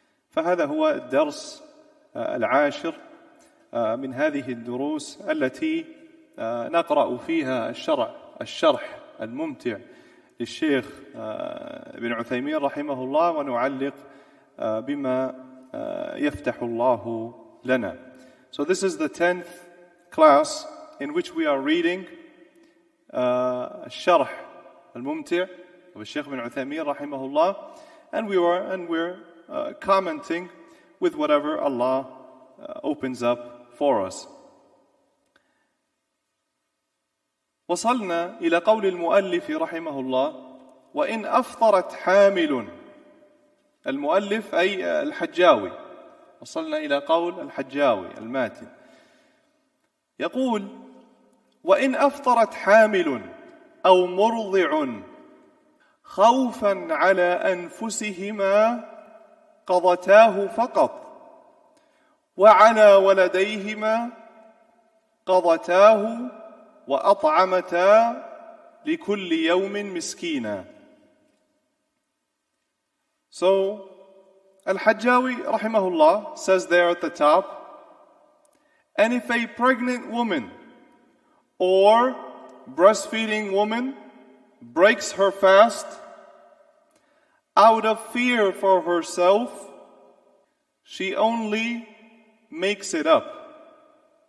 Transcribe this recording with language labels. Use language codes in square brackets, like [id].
[ar] فهذا هو الدرس العاشر من هذه الدروس التي نقرأ فيها الشرح الممتع للشيخ ابن عثيمين رحمه الله، ونعلق بما يفتح الله لنا. [en] So this is the 10th class in which we are reading الشرح الممتع of الشيخ ابن عثيمين [ar] رحمه الله, [en] and we're commenting with whatever Allah opens up for us. [ar] وصلنا إلى قول المؤلف رحمه الله: وإن أفطرت حامل. المؤلف أي الحجاوي. وصلنا إلى قول الحجاوي الماتن، يقول: وإن أفطرت حامل أو مرضع خوفا على أنفسهما قضتاه فقط، وعلى ولديهما قضتاه وأطعمتا لكل يوم مسكينا. [en] So Al-Hajjawi rahimahullah says there at the top, and if a pregnant woman or breastfeeding woman breaks her fast out of fear for herself, she only makes it up.